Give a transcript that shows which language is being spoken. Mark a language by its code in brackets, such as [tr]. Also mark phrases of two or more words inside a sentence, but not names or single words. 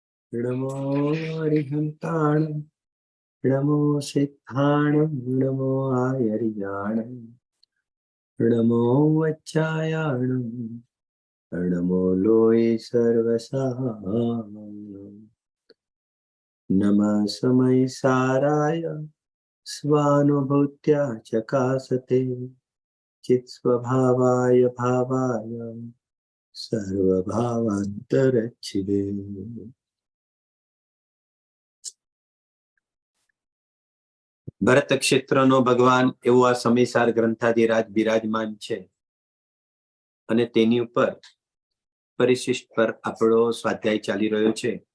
[pra] नमो हरिहन्ताणं नमो सिद्धाणं नमो आयर्याणं नमो वच्चायाणं नमो लोये सर्वसाहायं [sa] नमः समय साराय स्वानुभूत्या चकासते चित्स्वभावाय भावाय सर्वभावान्तरच्छिदे [gu] ભરત ક્ષેત્રનો ભગવાન એવો આ સમયસાર ગ્રંથાધિરાજ બિરાજમાન છે અને તેની ઉપર પરિશિષ્ટ પર આપણો સ્વાધ્યાય ચાલી રહ્યો છે.